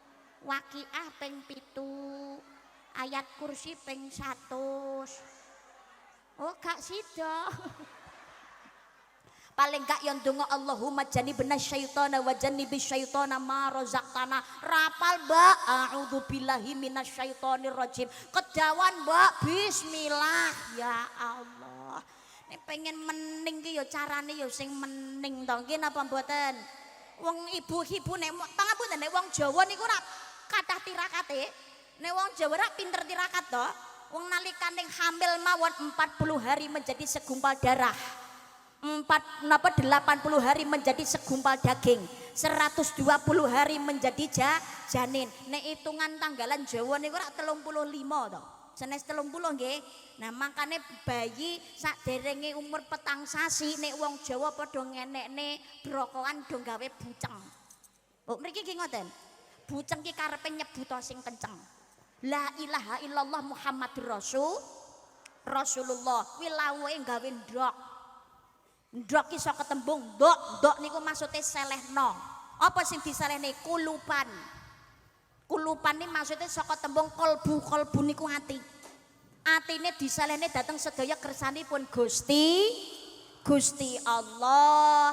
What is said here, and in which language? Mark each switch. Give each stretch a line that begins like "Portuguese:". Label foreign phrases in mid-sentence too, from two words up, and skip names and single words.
Javanese: Waqiah ping 7, ayat kursi ping 100. Oh gak sida. Paling gak yang donga
Arabic: اللهم جنبنا الشيطان وجنب الشيطان ما رزقتنا.
Javanese: Rapal Mbak,
Arabic: أعوذ بالله من الشيطان الرجيم.
Javanese: Kedawan Mbak, bismillah. Ya Allah. Nek pengen mening ki ya carane ya sing mening to. Nggih napa mboten? Wong ibu-ibu nek pangapunten nek wong Jawa niku ora kathah tirakate. Nek wong Jawa ora pinter tirakat to. Wong nalikane hamil mawon
Indonesian: 40 hari menjadi segumpal darah. 80 hari menjadi segumpal daging, 120 hari menjadi janin.
Javanese: Nek hitungan tanggalan Jawa niku ora 35 to. Senes 30 nggih. Nah, makane bayi saderenge umur 4 sasi nek wong Jawa padha ngenekne brokokan do gawe buceng. Oh, mriki ki ngoten. Buceng ki karepe nyebuta sing kenceng.
Arabic: لا إله إلا الله محمد رسول الله.
Javanese: Kuwi lawuhe gawe ndok. Ndok iso ketembung ndok niku maksude selehno. Apa sing disalehne kulupan. Kulupan
Indonesian: ini maksudnya
Javanese: saka tembung kolbu, kolbu niku ati. Atine disalehne dateng sedaya kersanipun Gusti Allah.